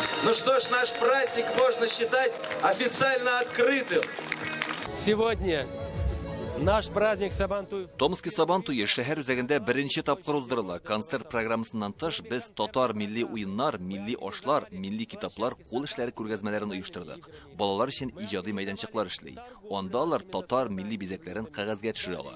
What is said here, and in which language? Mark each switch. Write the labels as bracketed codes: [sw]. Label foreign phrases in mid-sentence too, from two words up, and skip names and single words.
[ru] Ну что ж, наш праздник можно считать официально открытым. Сегодня наш праздник Сабантуй. [tt] Томский Сабантуй шәһәр үзәгендә беренче тапкыр уздырыла. Концерт программасыннан тыш без татар милли уеннар, милли ашлар, милли китаплар, кул эшләре күргәзмәләрен оештырдык. Балалар өчен иҗади мәйданчыклар эшли. Анда алар татар милли бизәкләрен кәгазьгә төшерә ала.